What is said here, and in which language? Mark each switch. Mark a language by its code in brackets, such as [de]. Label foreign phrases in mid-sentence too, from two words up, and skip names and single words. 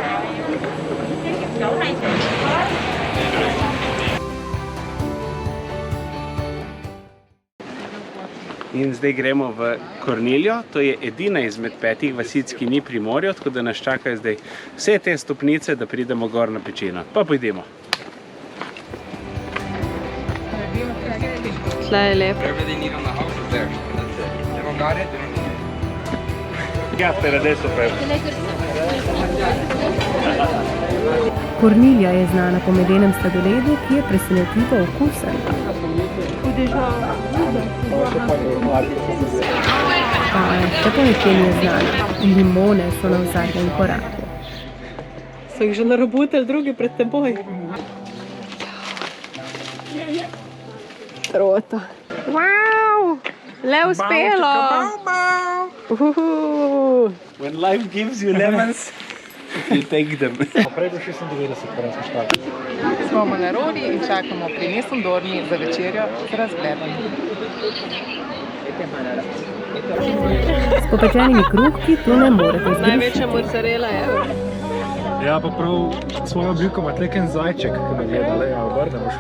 [sl] In zdaj gremo v Corniglio, to je edina izmed 5 vasic, ki ni pri morju, tako da nas čakajo zdaj vse te stopnice, da pridemo gor na pečino. Pa pojdimo. Tle je lepo. [en] Everything you need on the house is there. That's it. Everyone got it? [sl] Ja, adesso Corniglia je znana po medenem sladoledu, ki je presenetljivo okusen. Še po nekje ni znana. Limone so na zadnjem koraku. So jih že narobutili drugi pred teboj. Trota. Wow! Le uspelo! [en] When life gives you lemons, you take them. [sl] Prej do 96, prvi smo štartali. Smo v Narodi in čakamo pri Nesendorni za večerjo z razgledom. S popečenimi kruhki tu ne morete zgrešiti. Največja mozzarella je. Ja, pa prav svojo obliko ima tleken zajček, ki me gleda, le, ja, obrnemo šlo.